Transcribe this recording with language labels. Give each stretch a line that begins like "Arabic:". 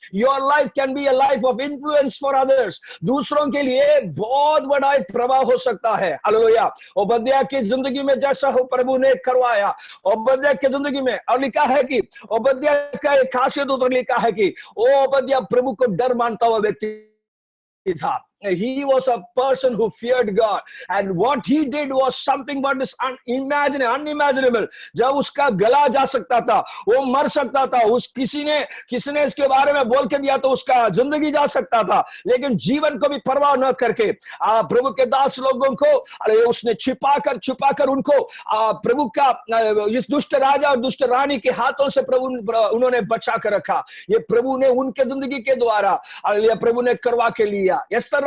English: Your life can be a life of influence for others.
Hindi: दूसरों के लिए बहुत बड़ा एक प्रभाव हो सकता है। हालेलुया। ओबद्याह की जिंदगी में जैसा हो प्रभु ने करवाया, ओबद्याह की जिंदगी में, और लिखा है कि ओबद्याह का एक खासियत उधर लिखा है कि ओबद्याह प्रभु को डर मानता हुआ व्यक्ति था।
English: He was a person who feared God, and what he did was something but is unimaginable।
Hindi: जब उसका गला जा सकता था, वो मर सकता था, किसी ने इसके बारे में बोल के दिया तो उसका जिंदगी जा सकता था, लेकिन जीवन को भी परवाह न करके प्रभु के दास लोगों को उसने छुपा कर उनको प्रभु का इस दुष्ट राजा और दुष्ट रानी के हाथों से प्रभु उन्होंने बचा कर रखा। ये प्रभु ने उनके जिंदगी के द्वारा प्रभु ने करवा के लिया। इस तरह